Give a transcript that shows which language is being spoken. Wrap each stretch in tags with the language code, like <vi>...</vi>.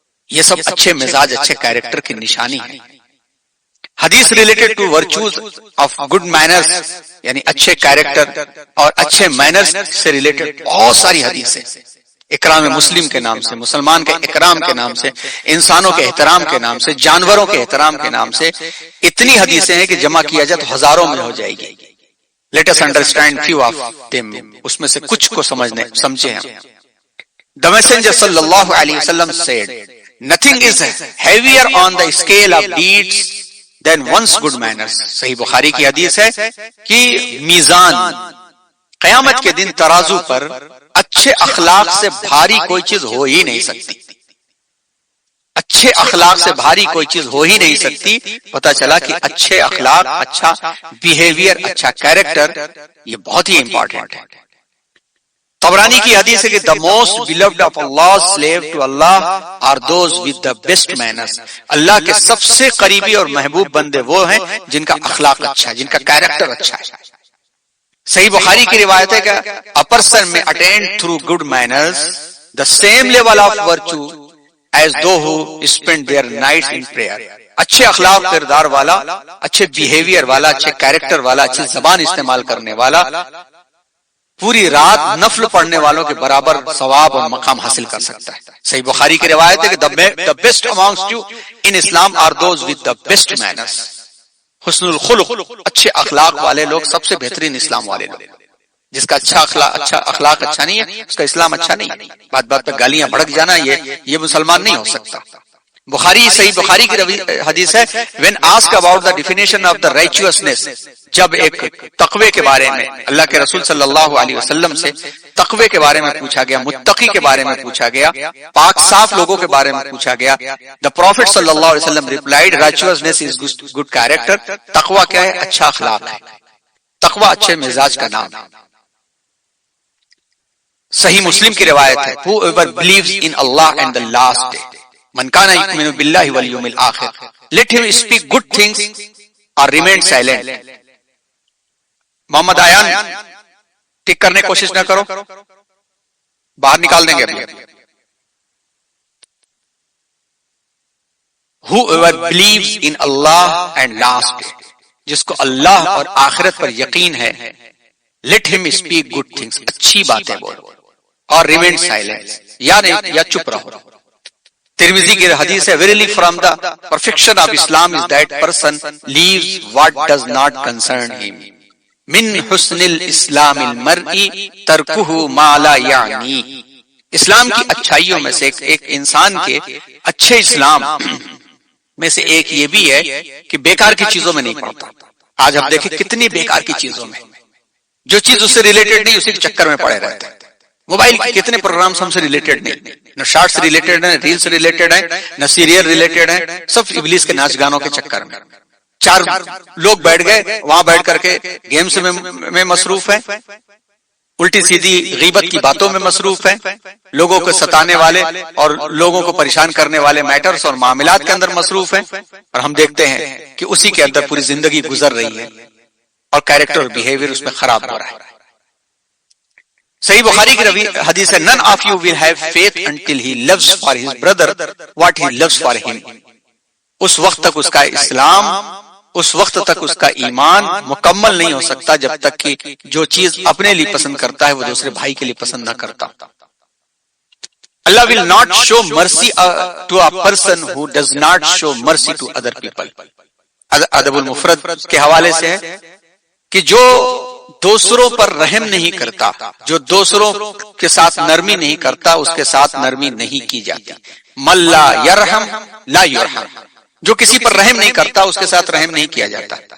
<ur>یہ سب اچھے مزاج، اچھے کیریکٹر کی نشانی ہے. حدیث</ur> <en>related to virtues of good manners,</en> <ur>یعنی اچھے کیریکٹر اور اچھے مینرز سے ریلیٹڈ بہت ساری حدیثیں، اکرام مسلم کے نام سے، مسلمان کے اکرام کے نام سے، انسانوں کے احترام کے نام سے، جانوروں کے احترام کے نام سے اتنی حدیثیں ہیں کہ جمع کیا جائے تو ہزاروں میں ہو جائے گی.</ur> <en>let us understand few of them,</en> <ur>اس میں سے کچھ کو سمجھے ہم.</ur> <en>The Messenger sallallahu alaihi wasallam said, nothing is heavier on the scale of deeds than one's good manners.</en> <ur>صحیح بخاری کی حدیث ہے کہ میزان قیامت کے دن ترازو پر اچھے اخلاق سے بھاری کوئی چیز ہو ہی نہیں سکتی. اچھے اخلاق سے بھاری کوئی چیز ہو ہی نہیں سکتی. پتا چلا کہ اچھے اخلاق، اچھا بیہیویئر، اچھا کیریکٹر یہ بہت ہی امپورٹنٹ ہے. طبرانی کی حدیث ہے کہ</ur> <en>the most beloved of Allah's slave to Allah are those with the best manners.</en> <ur>اللہ کے سب سے قریبی اور محبوب بندے وہ ہیں جن کا اخلاق اچھا ہے، جن کا کیریکٹر اچھا ہے. صحیح بخاری کی روایت ہے کہ</ur> <en>a person may attain through good manners the same level of virtue as those who spend their nights in prayer.</en> <ur>اچھے اخلاق کردار والا، اچھے بیہیویئر والا، اچھے کیریکٹر والا، اچھی زبان استعمال کرنے والا پوری رات نفل پڑھنے والوں کے برابر ثواب اور مقام حاصل کر سکتا ہے. صحیح بخاری کی روایت ہے کہ</ur> <en>the best amongst you in Islam are those with the best manners.</en> <ur>حسن الخلق، اچھے اخلاق والے لوگ سب سے بہترین اسلام والے لوگ. جس کا اچھا اخلاق اچھا نہیں ہے اس کا اسلام اچھا نہیں ہے. بات بات پہ گالیاں بھڑک جانا یہ مسلمان نہیں ہو سکتا. صحیح بخاری کی حدیث ہے</ur> <en>when asked about the definition of the righteousness،</en> <ur>جب ایک تقوی کے بارے میں اللہ کے رسول صلی اللہ علیہ وسلم سے تقوی کے بارے میں پوچھا گیا، متقی کے بارے میں پوچھا گیا، پاک صاف لوگوں کے بارے میں پوچھا گیا، the prophet صلی اللہ علیہ وسلم</ur> <en>replied righteousness is good character.</en> <ur>تقوی کیا ہے؟ اچھا اخلاق ہے. تقوی اچھے مزاج کا نام ہے. صحیح مسلم کی روایت ہے</ur> <en>whoever believes in Allah and the last day</en> <ar>من کان یؤمن باللہ والیوم الآخر</ar> <en>let him speak good things or remain silent.</en> <ur>محمد آیان ٹک کرنے کی کوشش نہ کرو، باہر نکال دیں گے ابھی.</ur> <en>whoever believes in Allah and last day،</en> <ur>جس کو اللہ اور آخرت پر یقین ہے،</ur> <en>let him speak good things،</en> <ur>اچھی باتیں بولو،</ur> <en>اور remain silent،</en> <ur>یا چپ رہو. ترمذی کی حدیث ہے</ur> <en>verily from the perfection of Islam is that person leaves what does not concern him.</en> <ar>من حسن الاسلام المرء ترکہ ما لا یعنی.</ar> <ur>اسلام کی اچھائیوں میں سے ایک انسان کے اچھے اسلام میں سے ایک یہ بھی ہے کہ بیکار کی چیزوں میں نہیں پڑتا. آج ہم دیکھیں کتنی بیکار کی چیزوں میں، جو چیز اس سے ریلیٹڈ نہیں اسی کے چکر میں پڑے رہتے ہیں. موبائل کے کتنے پروگرامز ہم سے ریلیٹڈ نہیں، نہ شارٹس ریلیٹڈ ہیں، ریلز ریلیٹڈ ہیں، نہ سیریل ریلیٹڈ ہیں، سب ابلیس کے ناچ گانوں کے چکر میں. 4 لوگ بیٹھ گئے وہاں بیٹھ کر کے گیمز میں مصروف ہیں، الٹی سیدھی غیبت کی باتوں میں مصروف ہیں، لوگوں کو ستانے والے اور لوگوں کو پریشان کرنے والے میٹرز اور معاملات کے اندر مصروف ہیں، اور ہم دیکھتے ہیں کہ اسی کے اندر پوری زندگی گزر رہی ہے اور کیریکٹر اور بیہیویئر اس میں خراب ہو رہا ہے. صحیح بخاری کی حدیث ہے</ur> <en>none of you will have faith until he loves for his brother what he loves for him.</en> <ur>اس وقت تک اس کا اسلام، اس وقت تک اس کا ایمان مکمل نہیں ہو سکتا جب تک کہ جو چیز اپنے لیے پسند کرتا ہے وہ دوسرے بھائی کے لیے پسند نہ کرتا.</ur> <en>Allah will not show mercy to a person who does not show mercy to other people.</en> <ur>ادب المفرد کے حوالے سے ہے کہ جو دوسروں پر رحم نہیں کرتا، جو دوسروں کے ساتھ نرمی نہیں کرتا، اس کے ساتھ نرمی نہیں کی جاتی.</ur> <ar>من لا یرحم لا یرحم،</ar> <ur>جو کسی پر رحم نہیں کرتا اس کے ساتھ رحم نہیں کیا جاتا.</ur>